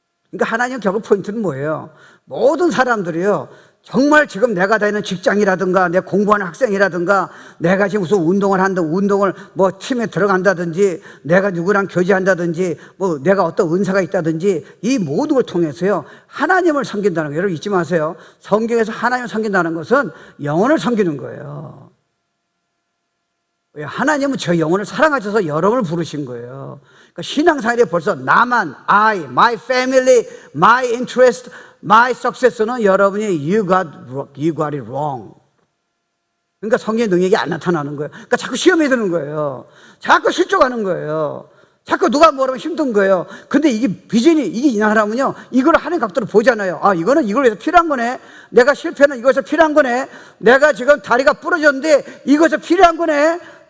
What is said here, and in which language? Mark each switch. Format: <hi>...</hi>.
<ko>그러니까 하나님 겪을 포인트는 뭐예요? 모든 사람들이요, 정말 지금 내가 다니는 직장이라든가 내 공부하는 학생이라든가 내가 지금 무슨 운동을 뭐 팀에 들어간다든지 내가 누구랑 교제한다든지 뭐 내가 어떤 은사가 있다든지 이 모든 걸 통해서요 하나님을 섬긴다는 거예요. 여러분 잊지 마세요. 성경에서 하나님을 섬긴다는 것은 영혼을 섬기는 거예요. 하나님은 저 영혼을 사랑하셔서 여러분을 부르신 거예요. 그러니까 신앙생활에 벌써 나만,</ko> <en>I, my family, my interest, my success는</en> <ko>여러분이</ko> <en>you got it wrong.</en> <ko>그러니까 성경의 능력이 안 나타나는 거예요. 그러니까 자꾸 시험에 드는 거예요. 자꾸 실족하는 거예요. 자꾸 누가 뭐라면 힘든 거예요. 근데 이게 비전이, 이게 이나라면요, 이걸 하나님 각도로 보잖아요. 아, 이거는 이걸 위해서 필요한 거네. 내가 실패는 이것에서 필요한 거네. 내가 지금 다리가 부러졌는데 이것에서 필요한 거네.</ko>